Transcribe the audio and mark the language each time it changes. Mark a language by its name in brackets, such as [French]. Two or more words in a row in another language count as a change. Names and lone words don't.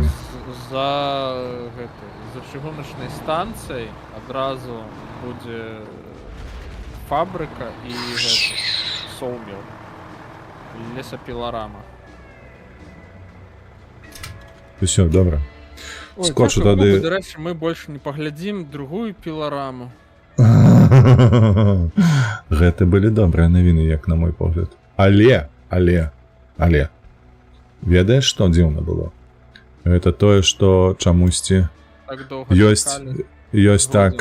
[Belarusian] За чыгуначнай станцыяй адразу будзе фабрыка і соўміл. Лесапіларама. Усё, добра. Ой, Скочу [Ukrainian] дякую Богу, [Belarusian] тады. [Ukrainian] до речі, ми більше не поглядім другую пілораму. [Belarusian] Гэта былі добрыя навіны, як на мой погляд. Але. Ведаеш, што дзіўна было? Гэта тое, што чамусьці Так доўга ёсць чакалі. ёсць так.